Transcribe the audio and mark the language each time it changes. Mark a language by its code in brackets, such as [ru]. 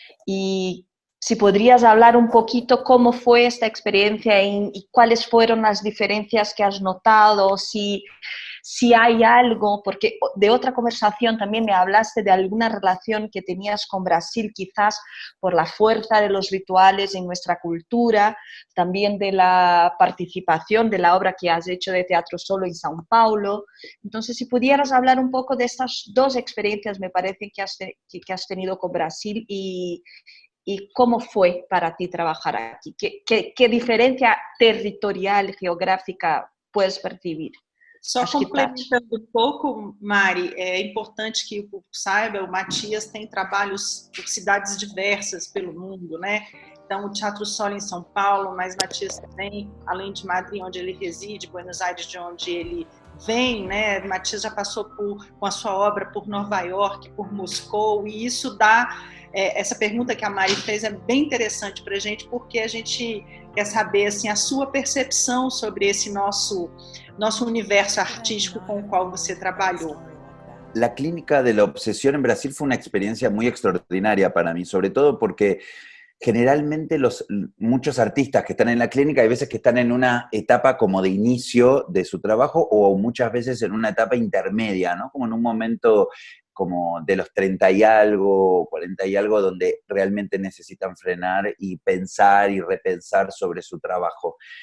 [es] Y si podrías hablar un poquito cómo fue esta experiencia y cuáles fueron las diferencias que has notado, si hay algo, porque de otra conversación también me hablaste de alguna relación que tenías con Brasil, quizás por la fuerza de los rituales en nuestra cultura, también de la participación de la obra que has hecho de Teatro Solo en São Paulo. Entonces, si pudieras hablar un poco de estas dos experiencias, me parece que has tenido con Brasil y cómo fue para ti trabajar aquí. ¿Qué diferencia territorial, geográfica puedes percibir? [pt] Só Acho que complementando um pouco, Mari, é importante que o público saiba, o Matias tem trabalhos por cidades diversas pelo mundo, né? Então, o Teatro Solo em São Paulo, mas Matias também, além de Madrid, onde ele reside, Buenos Aires, de onde ele vem, né? Matias já passou com a sua obra por Nova York, por Moscou, e isso dá... essa pergunta que a Mari fez é bem interessante para a gente, porque a gente quer saber assim, a sua percepção sobre esse nosso universo artístico [es] con el cual [pt] você [es] trabajó. La Clínica de la Obsesión en Brasil fue una experiencia muy extraordinaria para mí, sobre todo porque generalmente muchos artistas que están en la clínica hay veces que están en una etapa como de inicio de su trabajo, o muchas veces en una etapa intermedia, ¿no? Como en un momento como de los 30 y algo, 40 y algo, donde realmente necesitan frenar y pensar y repensar sobre su trabajo.